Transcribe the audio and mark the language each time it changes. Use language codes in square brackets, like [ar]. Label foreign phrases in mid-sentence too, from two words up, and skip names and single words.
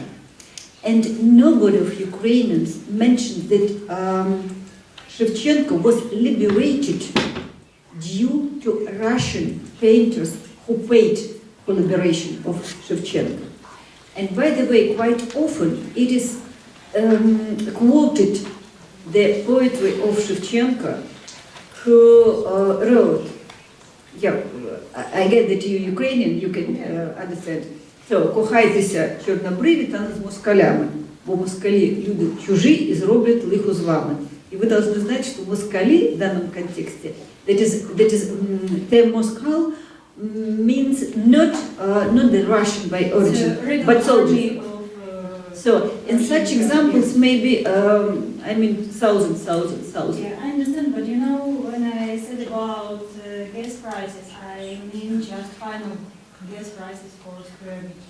[en] And nobody of Ukrainians mentioned that Shevchenko was liberated due to Russian painters who paid for liberation of Shevchenko. And by the way, quite often it is quoted the poetry of Shevchenko, who wrote, yeah, I get that you're Ukrainian, you can understand. So, [uk] кохайтеся чорнобриві та з москалями, бо москалі люди чужі і зроблять лихо з вами. [ru] І ви должны знать, что москали в данном контексте, [en] that is term Moskal means not the Russian by origin, but soldiers. So, in such examples, maybe, I mean, thousands. Yeah, I understand, but you know, when I said about gas prices, I mean just final gas prices for square meter.